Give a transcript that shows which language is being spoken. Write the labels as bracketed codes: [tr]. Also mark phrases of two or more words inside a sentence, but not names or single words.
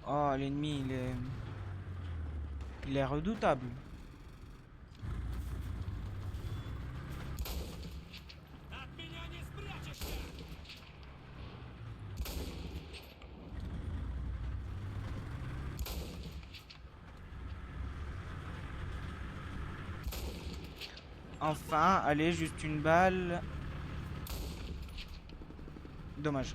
[fr] Oh, l'ennemi, il est redoutable. [ru] От меня не спрячешься! [fr] Enfin, allez, juste une balle. Dommage.